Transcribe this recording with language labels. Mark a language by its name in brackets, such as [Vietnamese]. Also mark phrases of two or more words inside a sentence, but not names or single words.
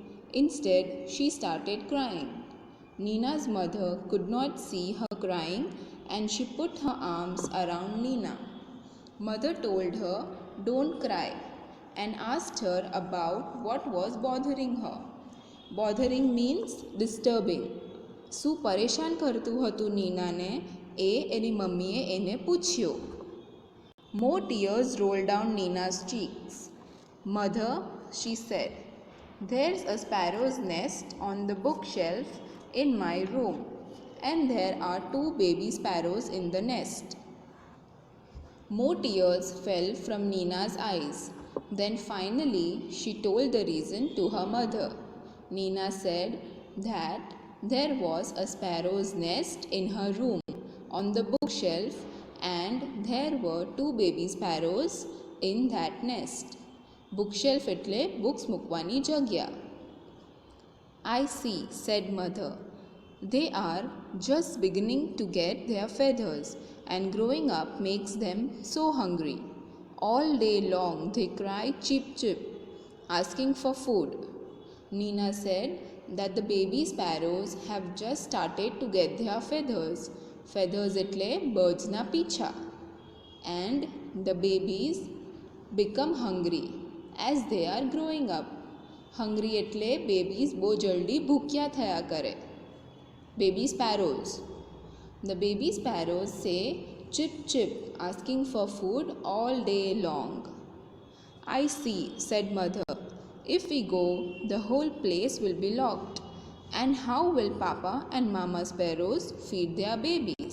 [English] Instead, she started crying. Nina's mother could not see her crying and she put her arms around Nina. Mother told her, don't cry, and asked her about what was bothering her. Bothering means disturbing. [Gujarati] શું પરેશાન કરતું હતું નીનાને એની મમ્મીએ એને પૂછ્યું. [English] More tears rolled down Nina's cheeks. Mother, she said, there's a sparrow's nest on the bookshelf in my room, and there are two baby sparrows in the nest. More tears fell from Nina's eyes. Then finally she told the reason to her mother. Nina said that there was a sparrow's nest in her room on the bookshelf and there were two baby sparrows in that nest. [Gujarati] Bookshelf એટલે books મૂકવાની જગ્યા. [English] I see, said mother. They are just beginning to get their feathers and growing up makes them so hungry. All day long they cry chip chip, asking for food. Nina said that the baby sparrows have just started to get their feathers. [Gujarati] Feathers એટલે birdsના પીછા. [English] And the babies become hungry as they are growing up. [Gujarati] Hungry એટલે babies બહુ જલ્દી ભૂખ્યા થયા કરે. [English] Baby sparrows. The baby sparrows say chip chip, asking for food all day long. I see, said mother. If we go, the whole place will be locked. And how will Papa and Mama sparrows feed their babies?